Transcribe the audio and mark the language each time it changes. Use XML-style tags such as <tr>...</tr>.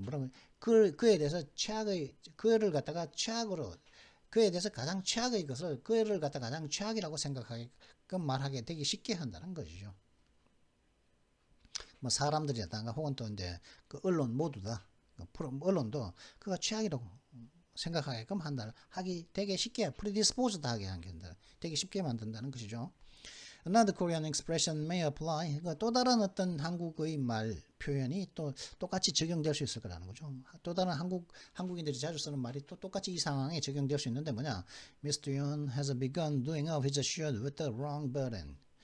<ko>뭐라고 그에 대해서 그를 갖다가 최악으로 그에 대해서 가장 최악의 것을 그를 갖다가 가장 최악이라고 생각하게끔 말하게 되게 쉽게 한다는 것이죠. 뭐 사람들이라든가 혹은 또 이제 그 언론 모두 다 언론도 그가 최악이라고 생각하게끔 한다. 하기 되게 쉽게 predisposed 하게 한다. 되게 쉽게 만든다는 것이죠.</ko> <en>Another Korean expression may apply.</en> <ko>또 다른 어떤 한국의 말 표현이 또 똑같이 적용될 수 있을 거라는 거죠. 또 다른 한국인들이 자주 쓰는 말이 또 똑같이 이 상황에 적용될 수 있는데 뭐냐?</ko> <en>Mr. Yoon has begun doing off his shirt with the wrong button.</en>